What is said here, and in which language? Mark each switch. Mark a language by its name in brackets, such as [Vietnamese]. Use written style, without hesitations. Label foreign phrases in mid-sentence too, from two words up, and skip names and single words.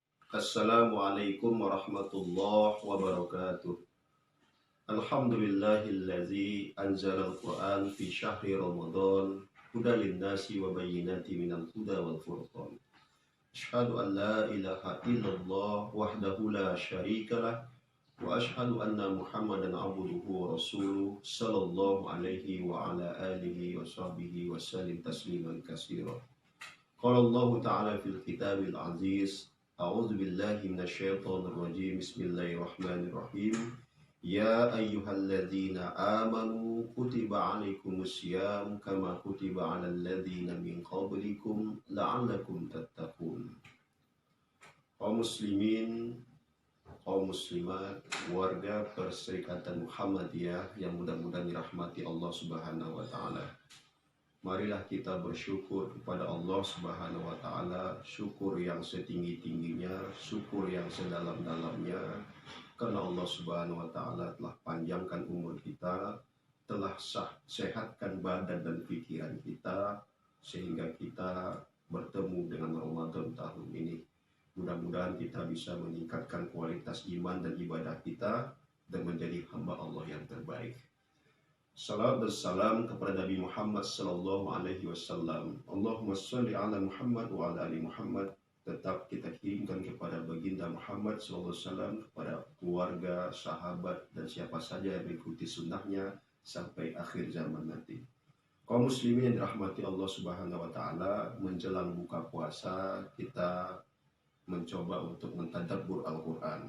[Arabic] السلام عليكم ورحمة الله وبركاته. الحمد لله الذي أنزل القرآن في شهر رمضان هدى للناس وبينات من الهدى والفرقان. أشهد أن لا إله إلا الله وحده لا شريك له وأشهد أن محمدا عبده ورسوله صلى الله عليه وعلى آله وصحبه وسلم تسليما كثيرا. قال الله تعالى في الكتاب العزيز. أعوذ بالله من الشيطان الرجيم. بسم الله الرحمن الرحيم. يا أيها الذين آمنوا كتب عليكم الصيام كما كتب على الذين من قبلكم لعلكم تتقون. [Indonesian] Kaum muslimin, kaum muslimat, warga Perserikatan Muhammadiyah yang mudah-mudahan dirahmati [Arabic] الله سبحانه وتعالى. [Indonesian] Marilah kita bersyukur kepada [Arabic] الله سبحانه وتعالى, [Indonesian] syukur yang setinggi-tingginya, syukur yang sedalam-dalamnya, karena [Arabic] الله سبحانه وتعالى [Indonesian] telah panjangkan umur kita, telah sehatkan badan dan pikiran kita sehingga kita bertemu dengan Ramadan tahun ini. Mudah-mudahan kita bisa meningkatkan kualitas iman dan ibadah kita dan menjadi hamba Allah yang terbaik. Salam dan salam kepada Nabi Muhammad [Arabic] صلى الله عليه وسلم. اللهم صل على محمد وعلى آل محمد. [Indonesian] Tetap kita kirimkan kepada baginda Muhammad [Arabic] صلى الله عليه وسلم, [Indonesian] kepada keluarga, sahabat dan siapa saja yang mengikuti sunnahnya sampai akhir zaman nanti. Kaum muslimin yang dirahmati [Arabic] الله سبحانه وتعالى, [Indonesian] menjelang buka puasa kita mencoba untuk mentadabbur Al-Qur'an.